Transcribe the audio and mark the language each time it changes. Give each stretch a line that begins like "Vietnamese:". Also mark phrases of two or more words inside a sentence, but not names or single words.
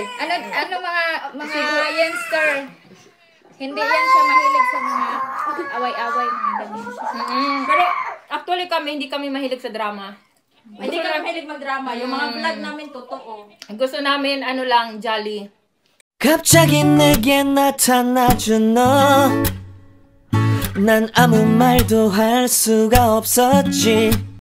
Filipino: Ano mga youngster? Hindi yan siya mahilig sa mga away-away, mga ganyan. Pero actually hindi kami mahilig sa drama. Hindi ka mahilig mag-drama. Yung mga vlog namin totoo. Gusto namin lang jolly.
Korean: 갑자기 내게 나타나준 너 난 아무 말도 할 수가 없었지